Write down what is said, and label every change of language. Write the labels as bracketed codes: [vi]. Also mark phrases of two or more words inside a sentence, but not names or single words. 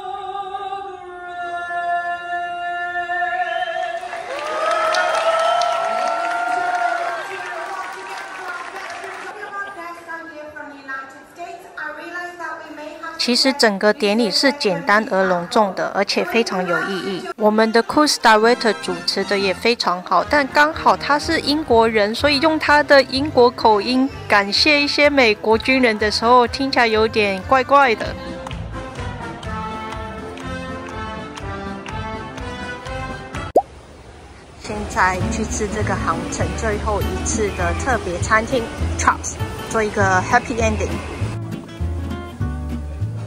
[zh] 其實整個典禮是簡單而隆重的，而且非常有意義。我們的 [en] Cruise Director [zh] 主持的也非常好，但剛好他是英國人，所以用他的英國口音感謝一些美國軍人的時候，聽起來有點怪怪的。現在去吃這個航程最後一次的特別餐廳 Chops， 做一個 [en] Happy Ending。